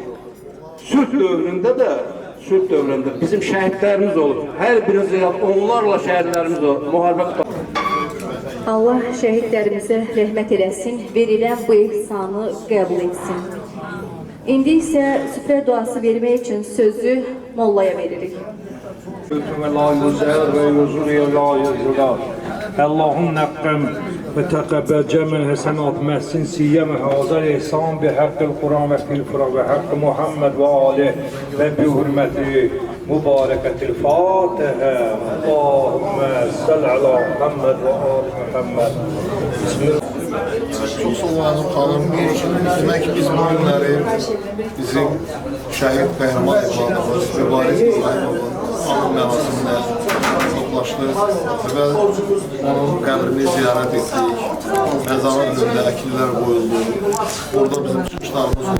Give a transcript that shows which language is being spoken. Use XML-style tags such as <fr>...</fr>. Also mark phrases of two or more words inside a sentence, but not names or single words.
<az>Sülh dövründə bizim şəhidlərimiz olur. Hər birimiz onlarla şəhidlərimiz olur. Müharibə. Allah şəhidlərimizə rəhmət eləsin, verilən bu ihsanı qəbul etsin. İndi isə süfrə duası vermək üçün sözü mollaya veririk.</az> <ar>اللهم نقم وتقبل جميع حسنات محسن سيما هذا الإحسان بحق القرآن وفي الفرق بحق محمد وآله وبحرمة مباركة الفاتحة اللهم صل على محمد وآل محمد بسم الله.</ar> <az>Çok sağ olun xanım. Demək ki, biz bu günləri bizim şəhid qəhrəman övladımız Mübariz İbrahimovun anım mərasimində toplaşdıq və onun qəbrini ziyarət etdik. Məzarın önündə əkillər qoyuldu. Orada bizim çıxışlarımız oldu.</az>